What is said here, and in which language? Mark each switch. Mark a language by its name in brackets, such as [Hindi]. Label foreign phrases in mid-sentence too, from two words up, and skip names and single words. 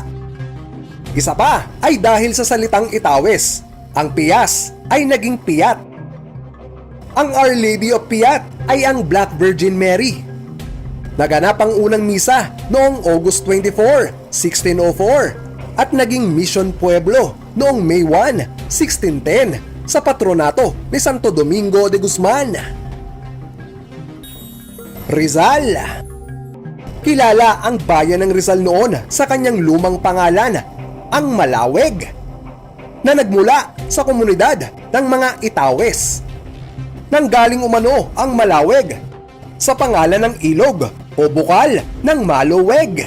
[Filipino] Isa pa ay dahil sa salitang Itawes, ang Pias ay naging Piat. Ang Our Lady of Piat ay ang Black Virgin Mary. Naganap ang unang misa noong August 24, 1604 at naging Mission Pueblo noong May 1, 1610 sa patronato ni Santo Domingo de Guzman. Rizal. Kilala ang bayan ng Rizal noon sa kanyang lumang pangalan, ang Malaweg, na nagmula sa komunidad ng mga Itawes. Nanggaling umano ang Malaweg sa pangalan ng ilog o bukal ng Maloweg.